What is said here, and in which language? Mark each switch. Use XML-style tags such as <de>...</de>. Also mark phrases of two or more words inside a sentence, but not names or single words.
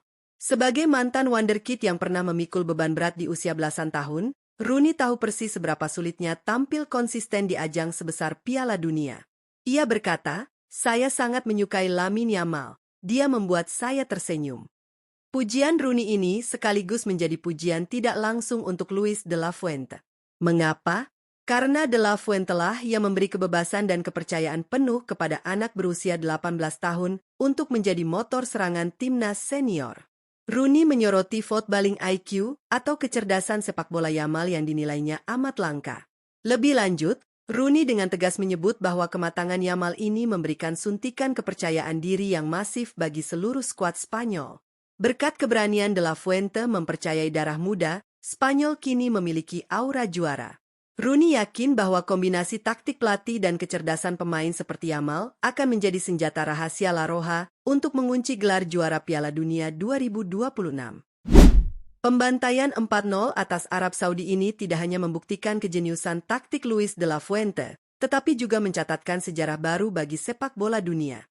<id>Sebagai mantan wonderkid yang pernah memikul beban berat di usia belasan tahun, Rooney tahu persis seberapa sulitnya tampil konsisten di ajang sebesar Piala Dunia. Ia berkata, "Saya sangat menyukai Lamine Yamal. Dia membuat saya tersenyum." Pujian Rooney ini sekaligus menjadi pujian tidak langsung untuk Luis de la Fuente. Mengapa? Karena de la Fuente lah yang memberi kebebasan dan kepercayaan penuh kepada anak berusia 18 tahun untuk menjadi motor serangan timnas senior. Rooney menyoroti</id> <en>footballing IQ</en> <id>atau kecerdasan sepak bola Yamal yang dinilainya amat langka. Lebih lanjut, Rooney dengan tegas menyebut bahwa kematangan Yamal ini memberikan suntikan kepercayaan diri yang masif bagi seluruh skuad Spanyol. Berkat keberanian de la Fuente mempercayai darah muda, Spanyol kini memiliki aura juara. Rooney yakin bahwa kombinasi taktik pelatih dan kecerdasan pemain seperti Yamal akan menjadi senjata rahasia La Roja untuk mengunci gelar juara Piala Dunia 2026. Pembantaian 4-0 atas Arab Saudi ini tidak hanya membuktikan kejeniusan taktik Luis de la Fuente, tetapi juga mencatatkan sejarah baru bagi sepak bola dunia.</id>